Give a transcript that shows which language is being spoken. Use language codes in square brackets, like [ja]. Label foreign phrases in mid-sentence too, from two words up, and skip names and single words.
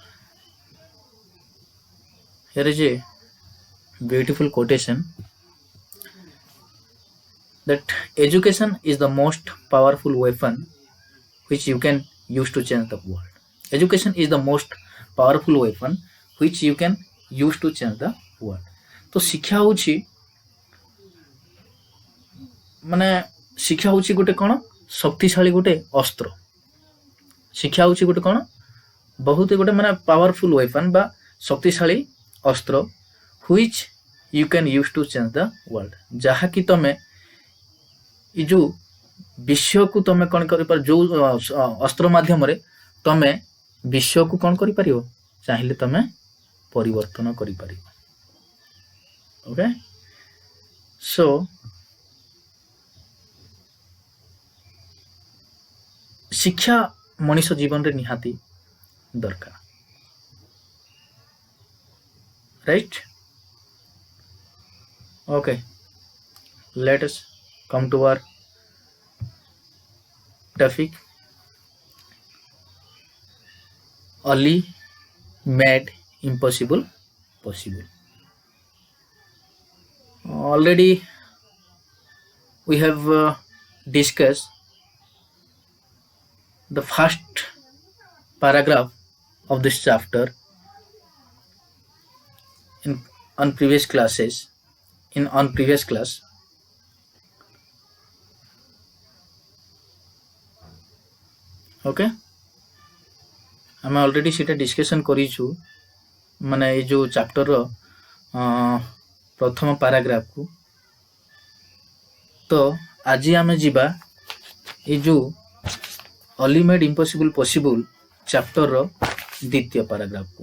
[en] Here is a beautiful quotation that education is the most powerful weapon which you can use to change the world. Education is the most powerful weapon which you can use to change the world. [or] तो ଶିକ୍ଷା ହେଉଛି ମାନେ ଶିକ୍ଷା ହେଉଛି ଗୋଟେ କ'ଣ ଶକ୍ତିଶାଳୀ ଗୋଟେ ଅସ୍ତ୍ର। ଶିକ୍ଷା ହେଉଛି ଗୋଟେ କ'ଣ ବହୁତ ଗୋଟେ ମାନେ [en] powerful weapon [or] ବା ଶକ୍ତିଶାଳୀ ଅସ୍ତ୍ର [en] which you can use to change the world, [or] ଯାହାକି ତମେ ଏ ଯେଉଁ ବିଶ୍ୱକୁ ତମେ କ'ଣ କରିପାର, ଯେଉଁ ଅସ୍ତ୍ର ମାଧ୍ୟମରେ ତମେ ବିଶ୍ୱକୁ କ'ଣ କରିପାରିବ, ଚାହିଁଲେ ତମେ ପରିବର୍ତ୍ତନ କରିପାରିବ। [en] okay, so [or] ଶିକ୍ଷା ମଣିଷ ଜୀବନରେ ନିହାତି ଦରକାର। ରାଇଟ୍? [en] Okay, let us come to our topic. Ali made impossible possible. Already we have discussed the first paragraph of this chapter on previous classes. On previous class. [or] Okay, ଆମେ ଅଲରେଡ଼ି ସେଇଟା ଡିସ୍କସନ୍ କରିଛୁ, ମାନେ ଏଇ ଯେଉଁ ଚାପ୍ଟରର ପ୍ରଥମ ପାରାଗ୍ରାଫକୁ। ତ ଆଜି ଆମେ ଯିବା ଏଇ ଯେଉଁ ଅଲି ମେଡ୍ ଇମ୍ପସିବୁଲ୍ ପସିବୁଲ୍ ଚାପ୍ଟରର ଦ୍ୱିତୀୟ ପାରାଗ୍ରାଫକୁ।